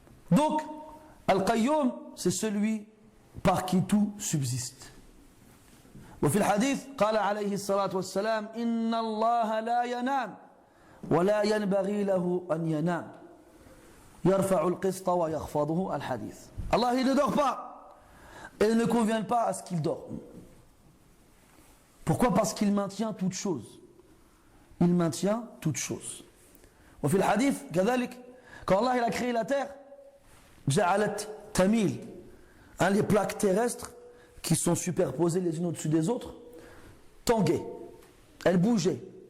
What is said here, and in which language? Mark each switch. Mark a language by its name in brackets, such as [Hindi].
[French] Donc, Al-Qayyum, c'est celui par qui tout subsiste. [Arabic] وفي الحديث قال عليه الصلاة والسلام إن الله لا ينام ولا ينبغي له أن ينام يرفع القسط ويخفضه الحديث. [French] Allah il ne dort pas et il ne convient pas à ce qu'il dort. Pourquoi? Parce qu'il maintient toutes choses. Il maintient toutes choses. [Arabic] وفي الحديث كذلك [French] quand Allah il a créé la terre [Arabic] جعلت تميل, [French] les plaques terrestres qui sont superposées les unes au-dessus des autres tanguaient, elles bougeaient.